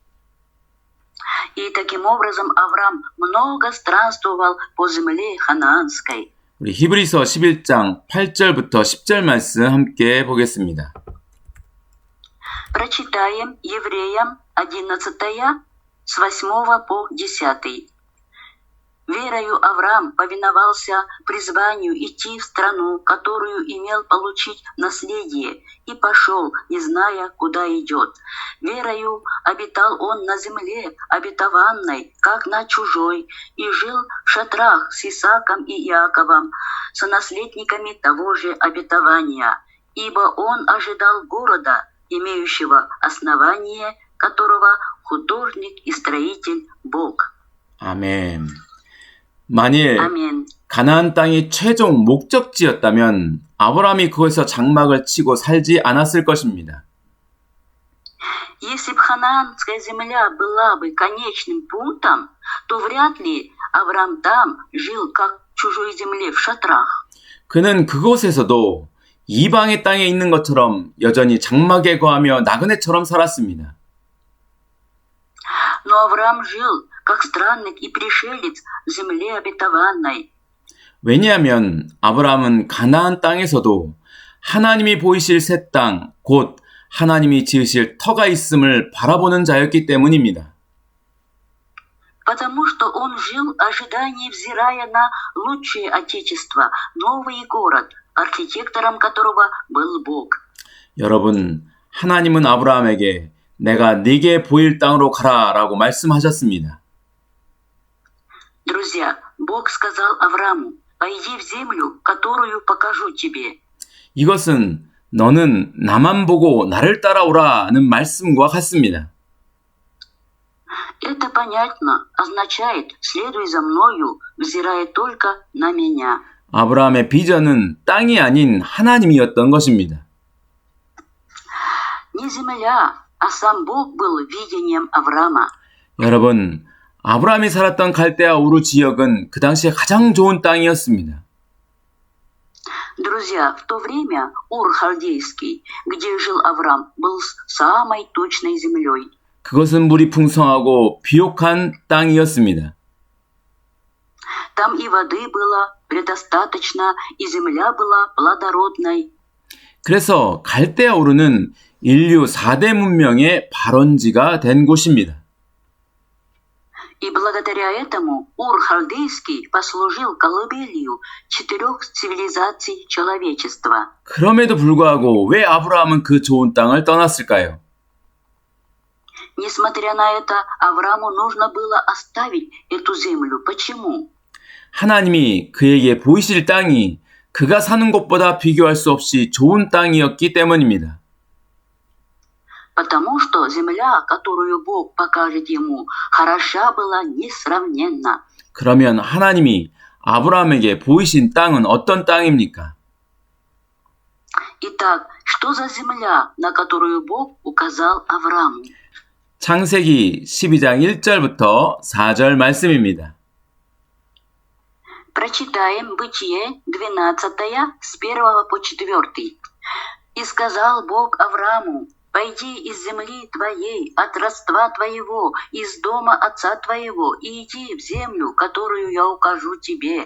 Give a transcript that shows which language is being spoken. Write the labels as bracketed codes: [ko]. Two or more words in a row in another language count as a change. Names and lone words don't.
[ru] И таким образом Авраам много странствовал по земле ханаанской. [ko] 우리 히브리서 11장 8절부터 10절 말씀 함께 보겠습니다. [ru] Прочитаем Евреям 11 с 8 по 10. Верою Авраам повиновался призванию идти в страну, которую имел получить в наследие, и пошел, не зная, куда идет. Верою обитал он на земле обетованной, как на чужой, и жил в шатрах с Исааком и Иаковом, сонаследниками того же обетования, ибо он ожидал города, имеющего основание, которого художник и строитель Бог. [ko] 아멘. 만일 아멘. 가나안 땅이 최종 목적지였다면 아브라함이 그곳에서 장막을 치고 살지 않았을 것입니다. [ru] Если бы ханаанская земля была бы конечным пунктом, то вряд ли Авраам там жил как в чужой земле в шатрах. [ko] 그는 그곳에서도 이방의 땅에 있는 것처럼 여전히 장막에 거하며 나그네처럼 살았습니다. [ru] Но Авраам жил как странник и пришелец в земле обетованной. [ko] 왜냐하면 아브라함은 가나안 땅에서도 하나님이 보이실 새 땅, 곧 하나님이 지으실 터가 있음을 바라보는 자였기 때문입니다. [ru] Потому что он жил в ожидании, взирая на лучшее отечество, новый город, архитектором которого был Бог. [ko] 여러분, 하나님은 아브라함에게 내가 네게 보일 땅으로 가라라고 말씀하셨습니다. [ru] Друзья, Бог сказал Аврааму: «Пойди в землю, которую покажу тебе». [ko] 이것은 너는 나만 보고 나를 따라오라는 말씀과 같습니다. [ru] Это понятно, означает «следуй за мною, взирая только на меня». [ko] 아브라함의 비전은 땅이 아닌 하나님이었던 것입니다. [ru] Не земля, а сам Бог был видением Авраама. [ko] 여러분, 아브라함이 살았던 갈대아 우르 지역은 그 당시에 가장 좋은 땅이었습니다. [ru] Друзья, в то время Ур-Халдейский, где жил Авраам, был самой точной землей. [ko] 그것은 물이 풍성하고 비옥한 땅이었습니다. [ru] Там и воды было предостаточно, и земля была плодородной. [ko] 그래서 갈대아 우르는 인류 4대 문명의 발원지가 된 곳입니다. [ru] И благодаря этому Ур-Халдейский послужил колыбелью 4 цивилизаций человечества. [ko] 그럼에도 불구하고 왜 아브라함은 그 좋은 땅을 떠났을까요? [ru] Несмотря на это, Аврааму нужно было оставить эту землю. Почему? [ko] 하나님이 그에게 보이실 땅이 그가 사는 곳보다 비교할 수 없이 좋은 땅이었기 때문입니다. [ru] Потому что земля, которую Бог покажет ему, хороша была несравненно. [ko] 그러면 하나님이 아브라함에게 보이신 땅은 어떤 땅입니까? [ru] Итак, что за земля, на которую Бог указал Аврааму? [ko] 창세기 12장 1절부터 4절 말씀입니다. [ru] Прочитаем Бытие 12, с 1 по 4. «И сказал Бог Аврааму: пойди из земли твоей, от родства твоего, из дома отца твоего, и иди в землю, которую я укажу тебе.